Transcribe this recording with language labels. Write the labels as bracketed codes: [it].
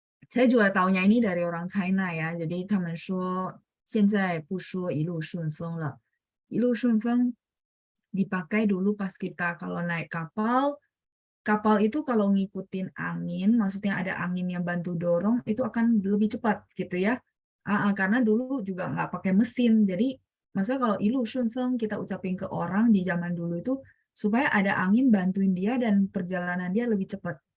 [id] Saya juga taunya ini dari orang China ya. [zh] Jadi 他们说现在不说一路顺风了。一路顺风 [id] dipakai dulu pas kita kalau naik kapal. Kapal itu kalau ngikutin angin, maksudnya ada angin yang bantu dorong, itu akan lebih cepat gitu ya. Karena dulu juga nggak pakai mesin. Jadi maksudnya kalau [zh] 一路顺风 [id] kita ucapin ke orang di zaman dulu itu supaya ada angin bantuin dia dan perjalanan dia lebih cepat.